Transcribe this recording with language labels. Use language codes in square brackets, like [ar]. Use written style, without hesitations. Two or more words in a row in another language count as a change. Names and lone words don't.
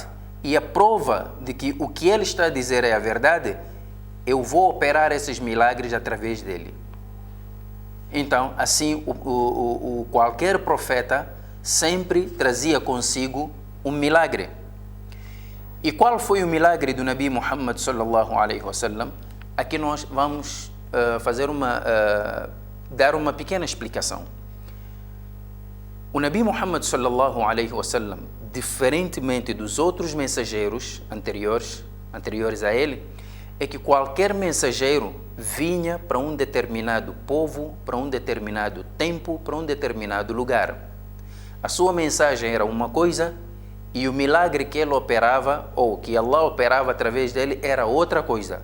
[pt] E a prova de que o que ele está a dizer é a verdade, eu vou operar esses milagres através dele. Então, assim, qualquer profeta sempre trazia consigo um milagre. E qual foi o milagre do Nabi Muhammad [ar] صلى الله عليه وسلم? [pt] Aqui nós vamos dar uma pequena explicação. O Nabi Muhammad [ar] صلى الله عليه وسلم, [pt] diferentemente dos outros mensageiros anteriores a ele, é que qualquer mensageiro vinha para um determinado povo, para um determinado tempo, para um determinado lugar. A sua mensagem era uma coisa e o milagre que ele operava, ou que Allah operava através dele, era outra coisa.